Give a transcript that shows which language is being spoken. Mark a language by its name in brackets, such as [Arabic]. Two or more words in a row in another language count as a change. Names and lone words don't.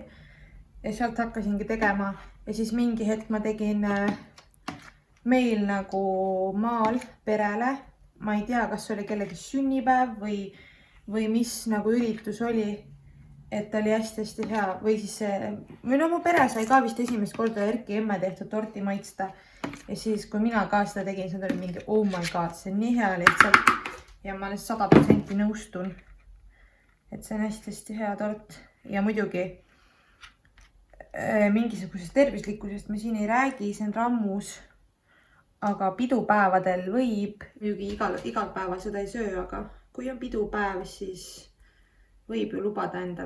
[Estonian] Ja sealt hakkasingi tegema ja siis mingi hetk ma tegin meil nagu maal perele. Ma ei tea, kas oli kellegi sünnipäev või mis nagu üritus oli, et ta oli hästi hea või siis või no mu pere sai ka vist esimest korda Erki emme tehtud torti maitsta. Ja siis, kui mina ka seda tegin, see oli mingi, [English] oh my god, [Estonian] see on nii hea lihtsalt. Ja ma 100% nõustun, et see on hästi hea tort. Ja muidugi mingisugusest tervislikkusest me siin ei räägi, see on rammus. Aga pidupäevadel võib, muidugi igal päeval seda ei söö, aga kui on pidupäev, siis võib ju lubada endale.